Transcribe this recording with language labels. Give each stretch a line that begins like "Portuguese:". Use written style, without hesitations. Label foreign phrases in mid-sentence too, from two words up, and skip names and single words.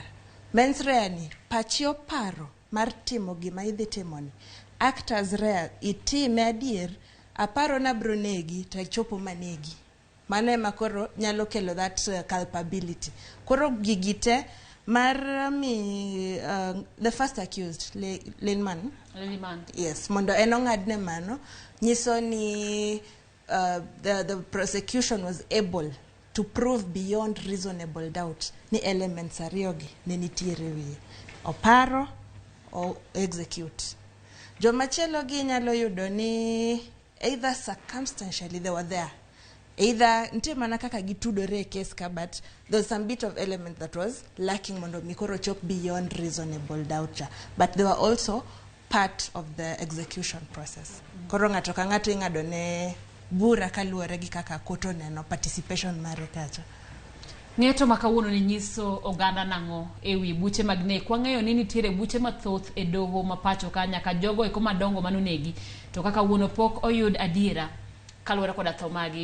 Latin: Mens rea
Luo (Kenya and Tanzania): ni pachi oparo mar timo gima idhi timo ni.
Latin: Actors rea
Luo (Kenya and Tanzania): itime adier aparo na bro negi to chopo manegi. Mano ema koro nyalo kelo
English: that culpability.
Luo (Kenya and Tanzania): Koro gigite mar
English: the first accused
Luo (Kenya and Tanzania): Lilman. Yes, mondo enong'adne mano nyiso ni
English: the prosecution was able to prove beyond reasonable doubt
Luo (Kenya and Tanzania): ni elements ariyogi ne nitiere wiye. Oparo o execute. Jomachielo gi nyalo yudo ni
English: either circumstantially they were there.
Luo (Kenya and Tanzania): Either ntie mana kaka gitudore case ka,
English: but there's some bit of element that was lacking
Luo (Kenya and Tanzania): mondo mikoro chop
English: beyond reasonable doubt. But they were also part of the execution process.
Luo (Kenya and Tanzania): Koro ng'ato ka ng'ato ing'ado ne bura kaluwore gi kaka koto neno participation mare kacha. Ng'eto makawuono ni nyiso oganda nang'o ewi buche mag nek. Wang'eyo ni nitiere buche mathoth e doho mapacho ka nyaka jogo eko madongo manonegi to kaka wuono pok oyud adiera kaluwore koda tho magi.